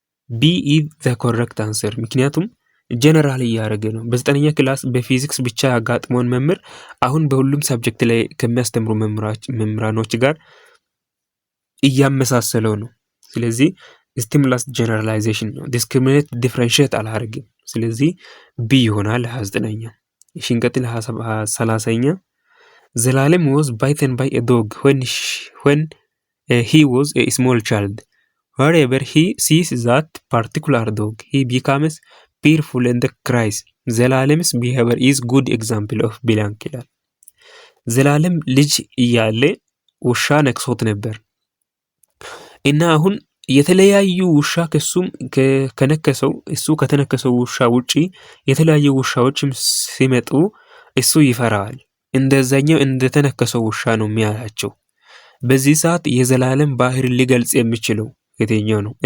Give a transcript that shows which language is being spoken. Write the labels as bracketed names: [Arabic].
[English] ቢ ኢዝ ዘ ኮሬክት አንሰር። [Amharic] ምክንያቱም ጀነራል እያደረገ ነው። በ9ኛ ክላስ በፊዚክስ ብቻ ያጋጥመውን መምህር አሁን በሁሉም ሰብጀክት ላይ ከሚያስተምሩ መምህራኖች ጋር እያመሳሰለው ነው። ስለዚህ ስቲሙላስ ጀነራላይዜሽን ነው። ዲስክሪሚኔት ዲፍረንሺየት አላደርግም። ስለዚህ ቢ ይሆናል 29ኛ። ሽንቀጥል 30ኛ ዘላለም [English] was bitten by a dog when he was a small child. Wherever he sees that particular dog, he becomes fearful and cries. [Amharic] ዘላለምስ [English] behavior is good example of blank [Amharic] ይላል። ዘላለም ልጅ እያለ ውሻ ነክሶት ነበር እና አሁን የተለያዩ ውሻ ከሱም ከነከሰው እሱ ከተነከሰው ውሻ ውጪ የተለያዩ ውሻዎችም ሲመጡ እሱ ይፈራል። እንደዛኛው እንደተነከሰው ውሻ ነው የሚያያቸው። በዚህ ሰዓት የዘላለም ባህሪ ሊገልጽ የሚችለው የትኛው ነው?